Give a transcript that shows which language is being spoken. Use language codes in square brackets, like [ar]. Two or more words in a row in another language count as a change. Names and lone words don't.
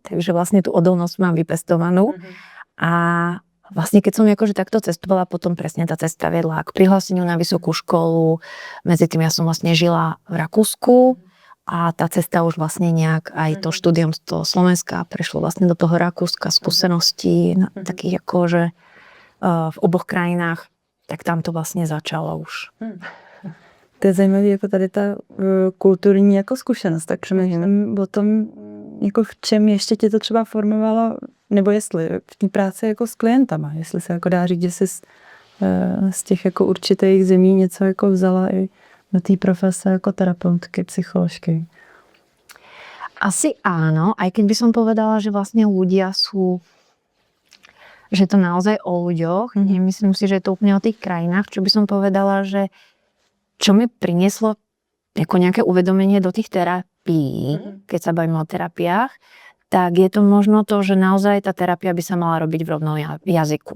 [sk] Takže vlastne tú odolnosť mám vypestovanú. A vlastne keď som akože takto cestovala, potom presne tá cesta vedla k prihláseniu na vysokú školu. Medzi tým ja som vlastne žila v Rakúsku a tá cesta už vlastne nejak aj to štúdium z toho Slovenska prešlo vlastne do toho Rakúska, skúseností takých akože v oboch krajinách, tak tam to vlastně začalo už. [cs] To je zajímavé, jako tady ta kulturní jako zkušenost, tak přemýšlím o tom, jako v čem ještě tě to třeba formovalo, nebo jestli v té práci jako s klientama, jestli se jako dá říct, že jsi z těch jako určitých zemí něco jako vzala i do té profese jako terapeutky, psycholožky. [sk] Asi áno, aj keď by som povedala, že vlastne ľudia sú že to naozaj o ľuďoch. Nemyslím si, že je to úplne o tých krajinách. Čo by som povedala, že čo mi prinieslo ako nejaké uvedomenie do tých terapií, keď sa bavíme o terapiách, tak je to možno to, že naozaj tá terapia by sa mala robiť v rovnom jazyku.